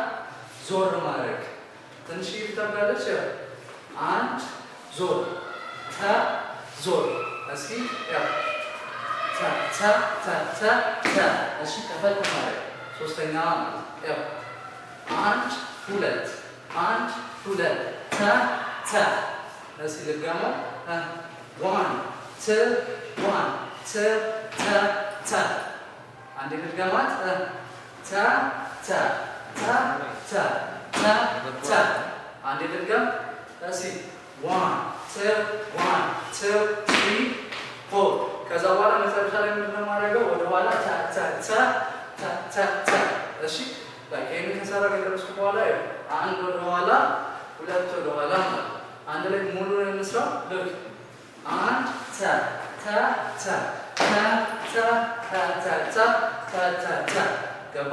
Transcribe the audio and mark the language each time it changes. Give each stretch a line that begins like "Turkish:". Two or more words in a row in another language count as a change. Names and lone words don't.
Amharic: ዞር ማድረግ ትንሽ ይታበላለች። አንድ ዞር ታ ዞር። እስኪ ያው ታ ታ ታ ታ ታ። እሺ ከፈት ማድረግ ሶስተኛ ያው አንድ ሁለት አንድ ሁለት ታ ታ። እስኪ ልጋማ 1 2 1 2 ታ ታ። አንዴ ልጋማት ታ ታ ታ ታ ታ ታ። አንዴ ልጋም። እስኪ 1 2 1 2 3 4። ከዛ በኋላ መጨረሻ ላይ ምንድን ነው የማደርገው? ወደ ኋላ ታ ታ ታ ታ ታ ታ። እሺ ላይክ ይሄንን ከሰራ ከደረስኩ በኋላ አንድ ወደ ኋላ ሁለት ወደ ኋላ ማለት አንድ ላይ ሙሉ ነው የምንስራው። ልክ አንድ ታ ታ ታ ታ ታ ታ ታ ታ ታ ታ ታ። ገባ?